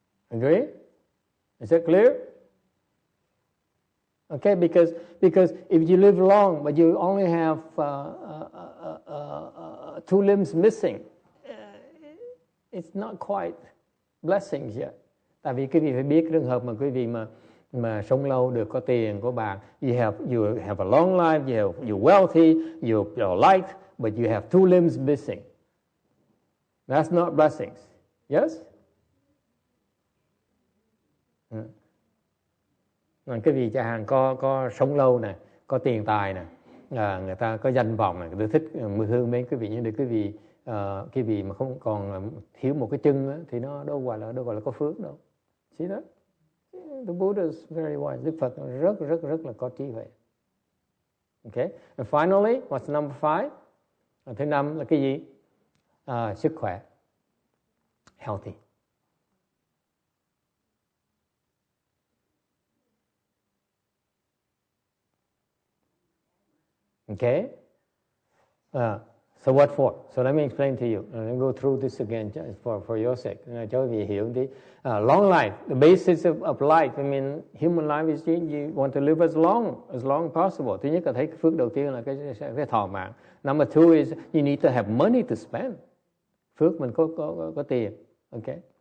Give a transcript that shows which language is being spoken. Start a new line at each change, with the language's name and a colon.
English: Agree? Is that clear? Okay, because if you live long but you only have 2 limbs missing, it's not quite blessings yet.
Vietnamese: Tại vì quý vị phải biết cái trường hợp mà quý vị mà sống lâu được, có tiền, có bạc,
English: you have a long life, you're wealthy, you're light, but you have 2 limbs missing. That's not blessings. Yes?
Vietnamese: Cái gì chẳng hạn có sống lâu nè, có tiền tài nè, người ta có danh vọng nè, người ta thích thương mấy quý vị, nhưng để quý vị mà không còn thiếu một cái chân đó, thì nó đâu gọi là có phước đâu.
English: See that? The Buddha is very wise.
Vietnamese: Đức Phật rất là có trí huệ.
English: Okay. And finally, what's number 5?
Vietnamese: Thứ 5 là cái gì? Sức khỏe.
English: Healthy. Okay? So what for? So let me explain to you. Let me go through this again for your sake.
Vietnamese: Cho quý vị hiểu tí.
English: Long life, the basis of life. I mean, human life is you want to live as long as possible.
Vietnamese: Thứ nhất là thấy cái phước đầu tiên là cái thọ mạng.
English: Number 2 is you need to have money to spend.
Vietnamese: Phước mình có tiền.
English: Okay?